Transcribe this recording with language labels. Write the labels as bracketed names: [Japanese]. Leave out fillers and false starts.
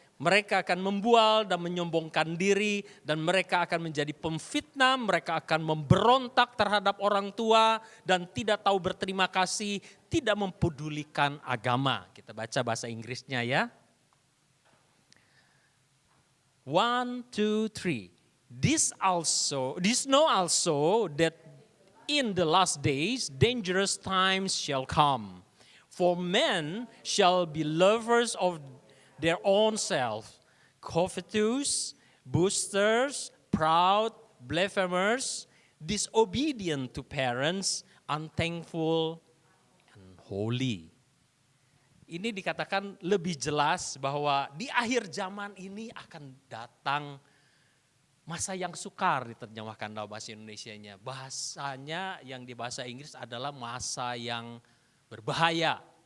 [Indonesian] Mereka akan membual dan menyombongkan diri dan mereka akan menjadi pemfitnah, mereka akan memberontak terhadap orang tua dan tidak tahu berterima kasih, tidak mempedulikan agama. Kita baca bahasa Inggrisnya ya. 1, 2, 3. [English] This know also that in the last days dangerous times shall come. For men shall be lovers of their own self, covetous, boasters, proud, blasphemers, disobedient to parents, unthankful, and holy. [Indonesian] ini dikatakan lebih jelas bahwa di akhir zaman ini akan datang masa yang sukar, diterjemahkan dalam bahasa Indonesianya. Bahasanya yang di bahasa Inggris adalah masa yang berbahaya.